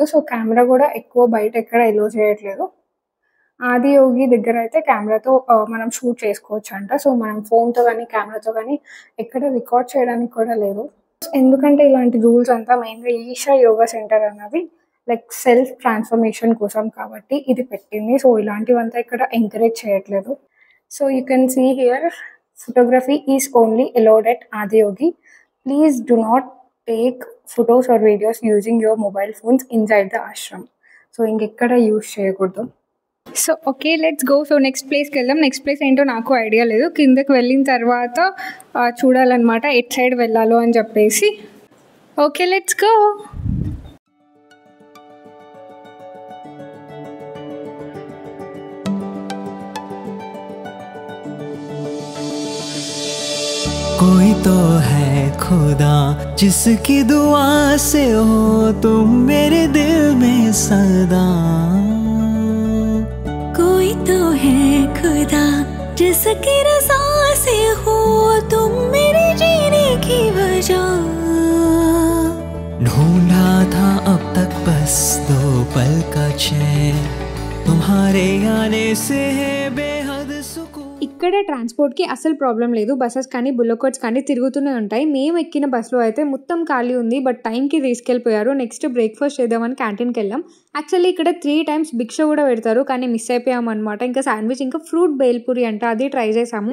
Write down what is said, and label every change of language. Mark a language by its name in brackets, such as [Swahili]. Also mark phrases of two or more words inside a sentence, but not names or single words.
[Telugu] సో కెమెరా కూడా ఎక్కువ బయట ఎక్కడ ఎలో చేయట్లేదు. ఆదియోగి దగ్గర అయితే కెమెరాతో మనం షూట్ చేసుకోవచ్చు అంట. సో మనం ఫోన్తో కానీ కెమెరాతో కానీ ఎక్కడ రికార్డ్ చేయడానికి కూడా లేదు. ఎందుకంటే ఇలాంటి రూల్స్ అంతా మెయిన్గా ఈషా యోగా సెంటర్ అన్నది [English] like self transformation [Telugu] కోసం కాబట్టి ఇది పెట్టింది. సో ఇలాంటివంతా ఇక్కడ ఎంకరేజ్ చేయట్లేదు. [English] so you can see here photography is only allowed at Adiyogi. Please do not take photos or videos using your mobile phones inside the ashram. [Telugu] So ఇంకెక్కడ యూజ్ చేయకూడదు. [English] so okay, let's go. [Telugu] సో నెక్స్ట్ ప్లేస్కి వెళ్దాం. [English] next place [Telugu] ఏంటో నాకు ఐడియా లేదు. కిందకి వెళ్ళిన తర్వాత చూడాలన్నమాట ఎట్ సైడ్ వెళ్ళాలో అని చెప్పేసి. [English] okay, let's go. [Hindi] कोई तो है खुदा जिसकी दुआ से हो तुम मेरे दिल में सदा। कोई तो है खुदा जिसकी रज़ा से हो तुम मेरे जीने की वजह। ढूंढा था अब तक बस 2 पल का चैन, तुम्हारे आने से है बेहद सुकून। [Telugu] ఇక్కడ ట్రాన్స్పోర్ట్కి అసలు ప్రాబ్లం లేదు. బస్సెస్ కానీ బుల్లకోట్స్ కానీ తిరుగుతూనే ఉంటాయి. మేము ఎక్కిన బస్సులో అయితే మొత్తం ఖాళీ ఉంది. బట్ టైంకి తీసుకెళ్ళిపోయారు. [English] next breakfast [Telugu] చేద్దామని క్యాంటీన్కి వెళ్ళాం. యాక్చువల్లీ ఇక్కడ 3 times భిక్ష కూడా పెడతారు, కానీ మిస్ అయిపోయాం అనమాట. ఇంకా శాండ్విచ్, ఇంకా ఫ్రూట్ బేల్పూరి అంట, అది ట్రై చేసాము.